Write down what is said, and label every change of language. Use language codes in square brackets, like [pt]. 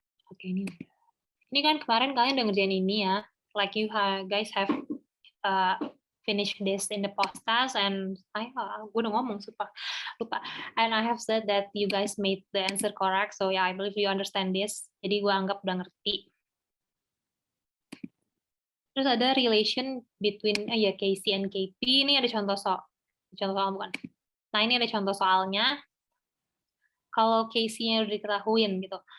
[id] Oke, ini kan kemarin kalian udah ngerjain ini ya. [en] Like you guys have finished this in the podcast, and [id] gue udah ngomong lupa. [en] And I have said that you guys made the answer correct, so yeah, I believe you understand this. [id] Jadi gue anggap udah ngerti. Terus ada [en] relation between Kc and Kp. [id] Ini ada contoh soal bukan. Nah, ini ada contoh soalnya. Kalau Kc-nya udah diketahuin gitu.